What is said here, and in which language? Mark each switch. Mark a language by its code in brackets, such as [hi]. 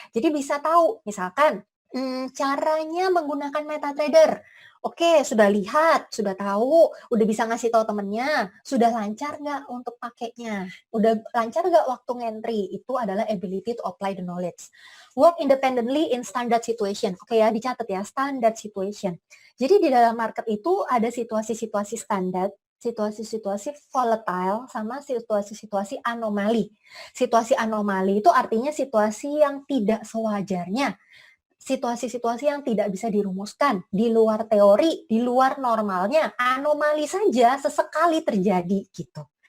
[id] Jadi bisa tahu, misalkan caranya menggunakan MetaTrader. Oke, sudah lihat, sudah tahu, udah bisa ngasih tahu temennya, sudah lancar nggak untuk pakainya, udah lancar nggak waktu ngentry, itu adalah [en] ability to apply the knowledge. Work independently in standard situation. [id] Oke ya, dicatat ya, standard situation. Jadi di dalam market itu ada situasi-situasi standar, situasi-situasi volatile, sama situasi-situasi anomali. Situasi anomali itu artinya situasi yang tidak sewajarnya. situasi-situasi yang tidak bisa dirumuskan, di luar teori, di luar normalnya, anomali saja sesekali terjadi gitu.